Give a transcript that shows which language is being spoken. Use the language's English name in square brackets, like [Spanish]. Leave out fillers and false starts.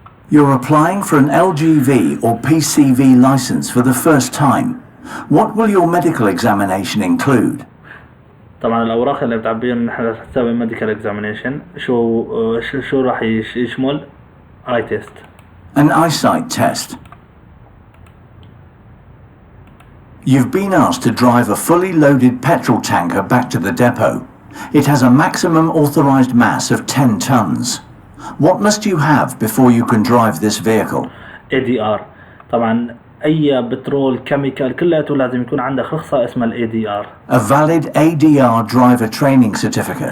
[English] You're applying for an LGV or PCV license for the first time. What will your medical examination include? [Arabic] طبعا الأوراق اللي بتعبيهم نحن رح نسوي [English] medical examination. [Arabic] شو راح يشمل؟ [English] eye test. An eyesight test. You've been asked to drive a fully loaded petrol tanker back to the depot. It has a maximum authorized mass of 10 tons. What must you have before you can drive this vehicle? ADR. [Arabic] طبعا أي بترول كيميكال كلياته لازم يكون عندك رخصة اسمها ADR. [English] A valid ADR driver training certificate.